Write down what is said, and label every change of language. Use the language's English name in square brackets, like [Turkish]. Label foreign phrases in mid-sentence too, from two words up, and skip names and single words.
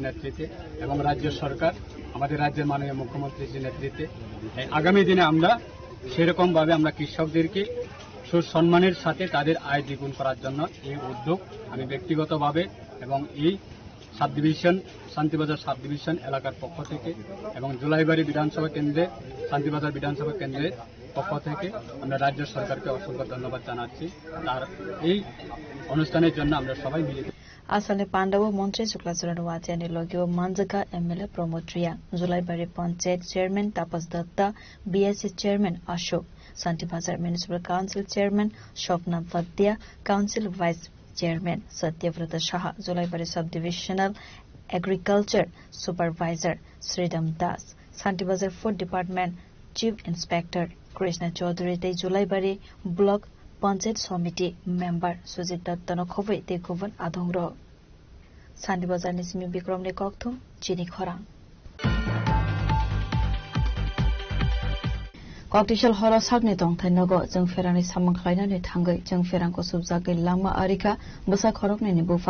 [Bangla] নেতৃত্বে এবং রাজ্য সরকার আমাদের রাজ্যের মাননীয় মুখ্যমন্ত্রীজির নেতৃত্বে আগামী দিনে আমরা সেরকম ভাবে আমরা কৃষকদেরকে সুসম্মানের সাথে তাদের আয় দ্বিগুণ করার জন্য এই উদ্যোগ আমি ব্যক্তিগতভাবে এবং এই [English] sub division [Bangla] শান্তিবাজার [English] sub division [Bangla] এলাকার পক্ষ থেকে এবং জুলাইবাড়ি বিধানসভা কেন্দ্রে শান্তিবাজার বিধানসভা কেন্দ্রের পক্ষ থেকে আমরা রাজ্য সরকারকে অসংখ্য ধন্যবাদ জানাচ্ছি তার এই অনুষ্ঠানের জন্য আমরা সবাই মিলে [Kok Borok] Asale Pandawa Montri Shuklasar Watiani Logio Manzaka MLA Promotria Julaibari Panchayat Chairman Tapas Datta BSC Chairman Ashok Santibazar [English] Municipal Council Chairman [Kok Borok] Shopna Vadya [English] Council Vice Chairman [Kok Borok] Satyavrata Shah Julaibari [English] Subdivisional Agriculture Supervisor [Kok Borok] Sridham Das Santibazar [English] Food Department Chief Inspector [Kok Borok] Krishna Chaudhary Te Julaibari [English] Block Panchayat Committee Member [Kok Borok] Sujit Dattano Khobei Te Guvan Adongro Santibazar Nisimi Bikram Ne Kokthum Chini Khorang Koktisal horo sakni tongthai nogo jeng ferani samang khlainani thangai jeng ferangko subjagai lama arika busa khorokni ni bufa